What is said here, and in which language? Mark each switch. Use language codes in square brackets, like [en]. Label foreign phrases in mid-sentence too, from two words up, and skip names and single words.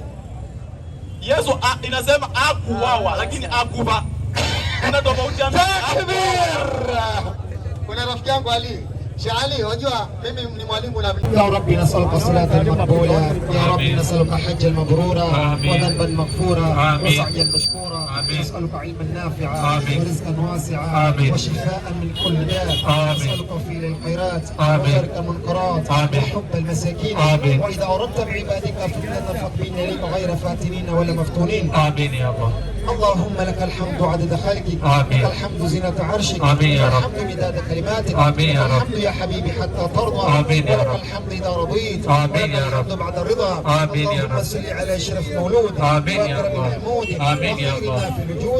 [sw] Yesu inasema hakuuawa lakini hakufa. Kuna tofauti ya takbir. Kuna rafiki yangu Ali Shali, wajua mimi ni mwalimu na [ar] يا رب نسألك صلاة مقبولة، يا رب نسألك حجا مبرورا وذنبا مغفورا وسعيا مشكورا، نسألك علما نافعا ورزقا واسعا وشفاء من كل داء، نسألك فعل الخيرات وترك المنكرات وحب المساكين وإذا أردت بعبادك فتنة فاقبضنا إليك غير فاتنين ولا مفتونين. آمين يا الله. اللهم لك الحمد عدد خلقك، لك الحمد زينة عرشك، لك الحمد مداد كلماتك، لك الحمد يا حبيبي حتى ترضى، ولك الحمد إذا رضيت، ولك الحمد بعد الرضا. اللهم صل على أشرف مولود وأكرم المحمود وخير ما في الوجود.